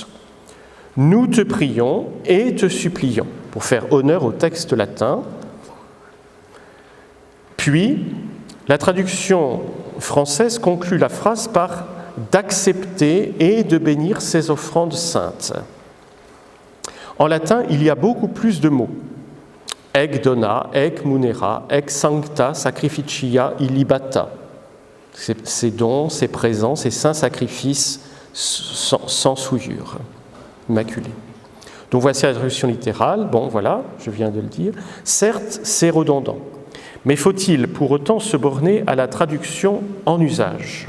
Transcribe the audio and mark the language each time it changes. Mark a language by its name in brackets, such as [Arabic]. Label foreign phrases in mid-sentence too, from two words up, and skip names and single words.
[French] Nous te prions et te supplions, pour faire honneur au texte latin. Puis, la traduction française conclut la phrase par « d'accepter et de bénir ses offrandes saintes ». En latin, il y a beaucoup plus de mots. [Latin] Ec dona, ec munera, ec sancta sacrificia illibata. [French] Ces dons, ces présents, ces saints sacrifices sans souillure, immaculés. Donc voici la traduction littérale. Bon, voilà, je viens de le dire. Certes, c'est redondant, mais faut-il pour autant se borner à la traduction en usage ?